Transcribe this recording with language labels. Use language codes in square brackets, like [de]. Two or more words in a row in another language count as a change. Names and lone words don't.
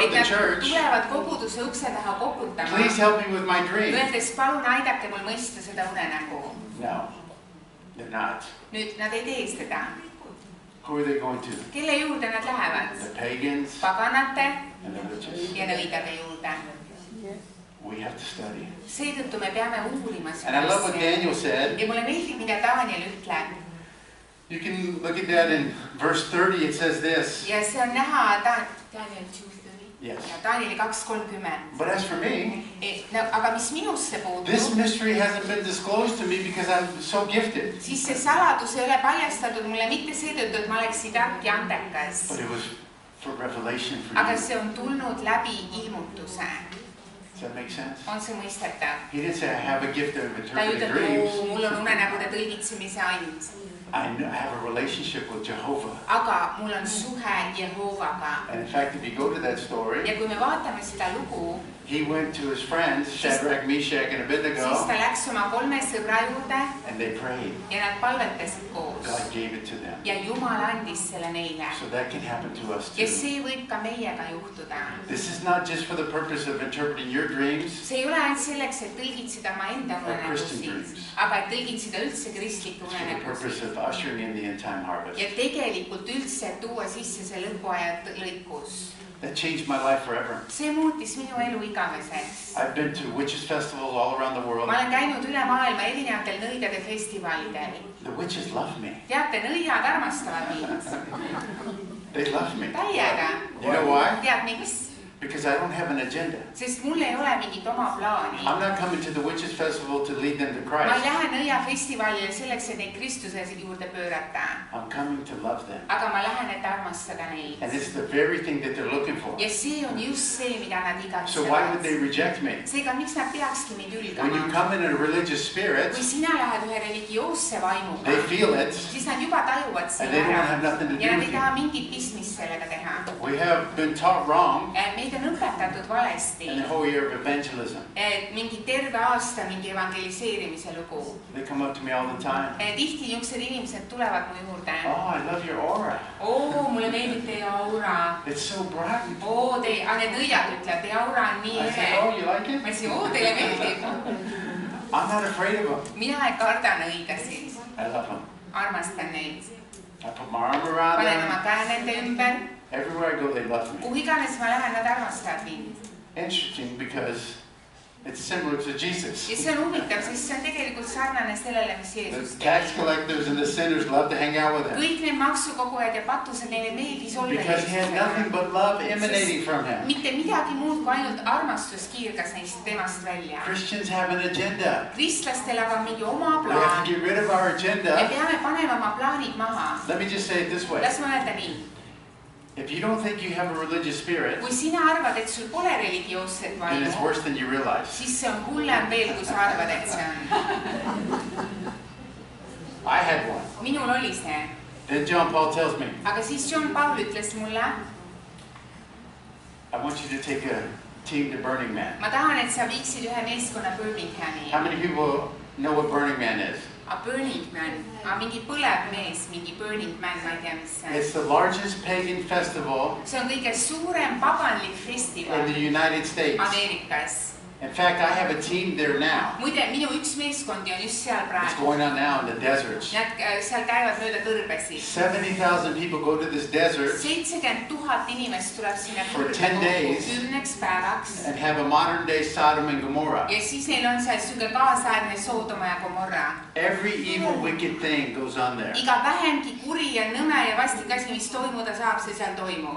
[et] et [en] the [et] nad [en] church? [et] tulevad koguduse ukse taha koputama, [en] Please help me with my dream. [et] öeldes, palun aidake mul mõista seda unenägu. [en] No, they're not. [et] Nüüd nad ei tee seda. [en] Who are they going to? [et] Kelle juurde nad lähevad? [en] The pagans [et] Paganate [en] and the witches. [et] ja nõidade juurde. [en] We have to study. [et] Seetõttu me peame uurima [en] And I [et] seda [en] love what [et] asja. [en] Daniel said. [et] Ja mulle meeldib, mida Daniel ütleb. [en] You can look at that in verse 30, it says this. [et] ja see on näha Daniel 2:30 [en] Yes. [et] ja Danieli 2:30. [en] But as for me, No, [et] aga mis minusse puutub, [en] this mystery hasn't been disclosed to me because I'm so gifted. [et] siis see saladus ei ole paljastatud mulle mitte seetõttu, et ma oleksin tark ja andekas, [en] But it was for revelation for [et] aga [en] you. [et] see on tulnud läbi ilmutuse. [en] Does that make sense? [et] On see mõistetav? [en] He didn't say I have a gift of [et] Ta ei [en] interpreting [et] ütle, [en] dreams. [et] mul on unenägude tõlgitsemise and, [en] I have a relationship with Jehovah. [et] aga mul on suhe Jehoovaga. [en] And in fact, if you go to that story, [et] ja kui me vaatame seda lugu, [en] he went to his friends, Shadrach, Meshach, and [et] siis [en] Abednego, [et] ta läks oma 3 sõbra juurde [en] and they prayed. [et] ja nad palvetasid koos [en] God gave it to them. [et] ja Jumal andis selle neile. [en] So that can happen to us [et] ja [en] too. [et] see võib ka meiega juhtuda. [en] This is not just for the purpose of interpreting your dreams, [et] see ei ole ainult selleks, et tõlgitseda oma enda [en] Christian [et] unenägusid, [en] dreams. [et] aga et tõlgitseda üldse kristlikke [en] it's for the purpose [et] unenägusid. [en] of ushering in the end time harvest. [et] ja tegelikult üldse tuua sisse see lõpuaja lõikus. [en] That changed my life forever. [et] see muutis minu elu igaveseks. [en] I've been to witches festivals all around the world. [et] ma olen käinud üle maailma erinevatel nõidade festivalidel. [en] The witches love me. [et] teate, nõiad armastavad mind [en] They love me. [et] täiega. [en] You know why? [et] tead miks? [en] Because I don't have an agenda. [et] sest mul ei ole mingit oma plaani. [en] I'm not coming to the witches festival to lead them to [et] ma ei [en] Christ. [et] lähe nõiafestivalile selleks, et neid Kristuse juurde pöörata, [en] I'm coming to love them. [et] aga ma lähen, et armastada neid. [en] And it's the very thing that they're looking for. [et] ja see on just see, mida nad [en] So why would [et] igatsevad. [en] they reject me? [et] seega, miks nad peakski mind [en] When you [et] ülgama? [en] come in a religious spirit, [et] kui sina lähed ühe religioosse vaimuga, [en] they feel it, [et] siis nad juba tajuvad [en] and [et] selle [en] they don't have [et] ära [en] nothing to [et] ja [en] do [et] nad [en] with [et] ei [en] you. [et] taha mingit pistmist sellega teha. [en] We have been taught wrong [et] meid on õpetatud valesti, [en] in the whole year of evangelism. [et] et mingi terve aasta mingi evangeliseerimise lugu. [en] They come up to me all the time. [et] tihti niisugused inimesed tulevad mu juurde. [en] Oh, I love your aura. [et] oo, mulle meeldib teie aura. [en] It's so bright. [et] oo, need nõiad ütlevad, teie aura on nii [en] I said, [et] ehe. [en] oh, you like it? [et] ma ütlesin, oo, teile meeldib. [en] I'm not afraid of them. [et] mina ei karda nõidasid, [en] I love them. [et] armastan neid. [en] I put my arm around [et] panen [en] them. [et] oma käe nende ümber, [en] Everywhere I go, they love me. [et] kuhu iganes ma lähen, nad armastavad mind. [en] Interesting because it's similar to Jesus. [et] ja see on huvitav, sest see on tegelikult sarnane sellele, mis Jeesus [en] The tax [et] tegi. [en] collectors and the sinners love to hang out with him [et] kõik need maksukogujad ja patused, neile meeldis olla [en] because he had nothing but love emanating from him. [et] mitte midagi muud kui ainult armastus kiirgas neist temast välja. [en] Christians have an agenda. [et] kristlastel aga on mingi oma [en] We have [et] plaan. [en] to get rid of our [et] me [en] agenda. [et] peame panema oma plaanid maha. [en] Let me just say it this way. [et] las ma öelda nii, [en] If you don't think you have a religious spirit, [et] kui sina arvad, et sul pole religioosset [en] then it's [et] vaimu, [en] worse than you realize. [et] siis see on hullem veel, kui sa arvad, et see on. [en] I had one. [et] minul oli see, [en] Then John Paul tells me, [et] aga siis John Paul ütles mulle, [en] I want you to take a team to Burning Man. [et] ma tahan, et sa viiksid ühe meeskonna Birminghami. [en] How many people know what Burning Man is? [et] Burning Man, mingi põlev mees, mingi Burning Man, ma ei tea, mis see on. [en] It's the largest pagan festival [et] see on kõige suurem paganlik [en] in [et] festival [en] the United States. [et] Ameerikas. [en] In fact, I have a team there now. [et] muide, minu üks meeskondi on just seal [en] It's [et] praegu. [en] going on now in the deserts. [et] Nad seal käivad mööda kõrbesid. [en] 70,000 people go to this desert [et] 70 000 inimest tuleb sinna [en] For 10 days. [et] 10 päevaks. [en] and have a modern day Sodom and Gomorrah. [et] ja siis neil on seal siuke kaasaegne Soodoma ja Gomorra. [en] Every evil, wicked thing goes on there. [et] iga vähemgi kuri ja nõme ja vastik asi, mis toimuda saab, see seal toimub.